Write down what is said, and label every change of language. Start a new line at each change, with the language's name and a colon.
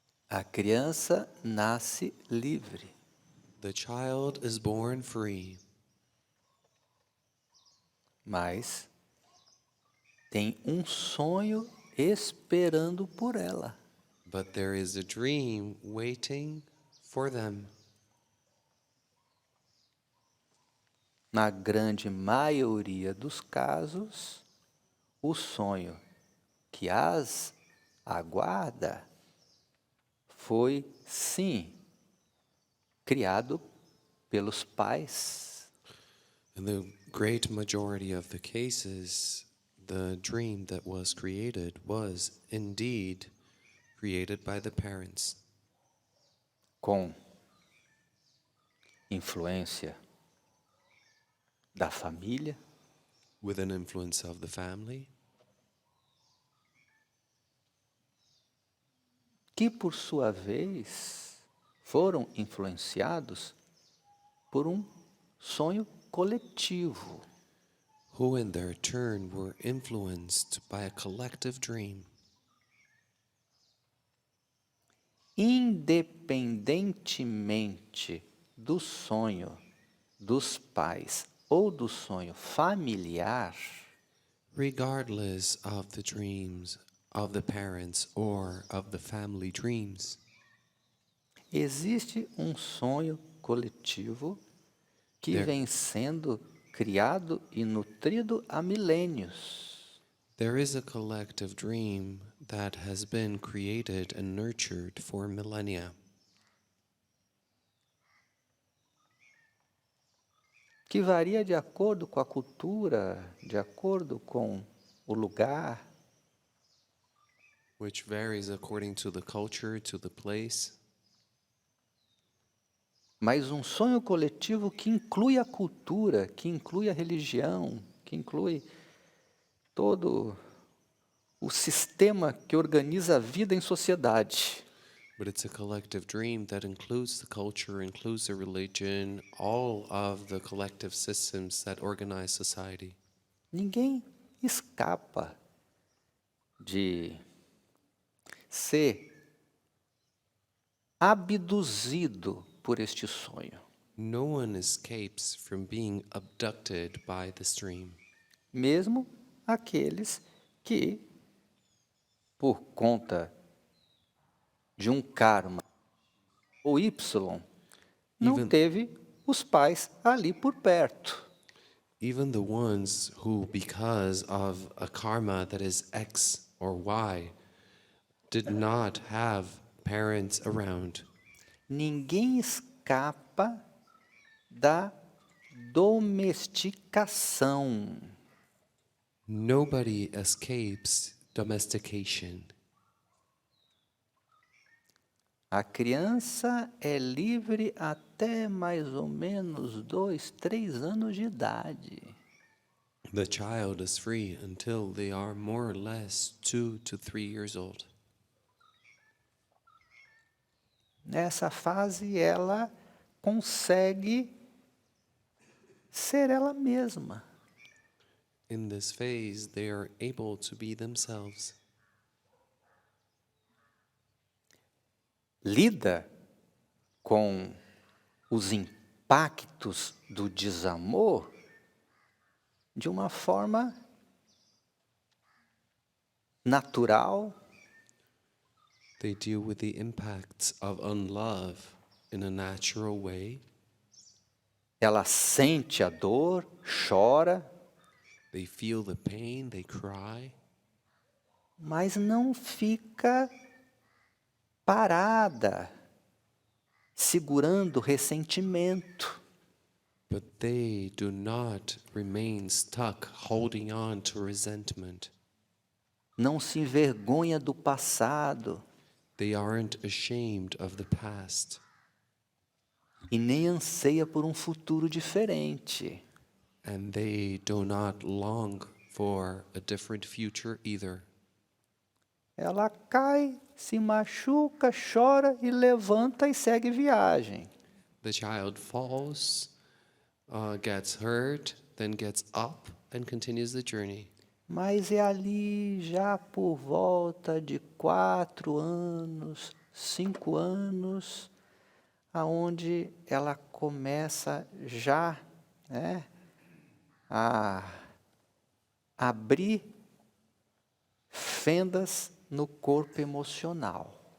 Portuguese: A criança nasce livre,
English: The child is born free,
Portuguese: mas tem um sonho esperando por ela.
English: but there is a dream waiting for them.
Portuguese: Na grande maioria dos casos, o sonho que as aguarda foi, sim, criado pelos pais.
English: In the great majority of the cases, the dream that was created was indeed created by the parents,
Portuguese: Com influência da família,
English: with an influence of the family,
Portuguese: que por sua vez foram influenciados por um sonho coletivo.
English: who in their turn were influenced by a collective dream.
Portuguese: Independentemente do sonho dos pais ou do sonho familiar,
English: Regardless of the dreams of the parents or of the family dreams,
Portuguese: existe um sonho coletivo que
English: There-
Portuguese: vem sendo criado e nutrido há milênios.
English: there is a collective dream that has been created and nurtured for millennia,
Portuguese: que varia de acordo com a cultura, de acordo com o lugar,
English: which varies according to the culture, to the place,
Portuguese: mas um sonho coletivo que inclui a cultura, que inclui a religião, que inclui todo o sistema que organiza a vida em sociedade.
English: but it's a collective dream that includes the culture, includes the religion, all of the collective systems that organize society.
Portuguese: Ninguém escapa de ser abduzido por este sonho,
English: No one escapes from being abducted by this dream,
Portuguese: mesmo aqueles que, por conta de um karma ou Y, não
English: Even-
Portuguese: teve os pais ali por perto.
English: Even the ones who, because of a karma that is X or Y, did not have parents around.
Portuguese: Ninguém escapa da domesticação.
English: Nobody escapes domestication.
Portuguese: A criança é livre até mais ou menos 2, 3 anos de idade.
English: The child is free until they are more or less 2 to 3 years old.
Portuguese: Nessa fase, ela consegue ser ela mesma.
English: In this phase, they are able to be themselves.
Portuguese: Lida com os impactos do desamor de uma forma natural,
English: They deal with the impacts of unlove in a natural way.
Portuguese: ela sente a dor, chora,
English: They feel the pain, they cry,
Portuguese: mas não fica parada, segurando ressentimento.
English: but they do not remain stuck holding on to resentment.
Portuguese: Não se envergonha do passado
English: They aren't ashamed of the past,
Portuguese: e nem anseia por um futuro diferente.
English: and they do not long for a different future either.
Portuguese: Ela cai, se machuca, chora e levanta e segue viagem.
English: The child falls, gets hurt, then gets up and continues the journey.
Portuguese: Mas é ali já por volta de 4 anos, 5 anos, aonde ela começa já, né, a abrir fendas no corpo emocional.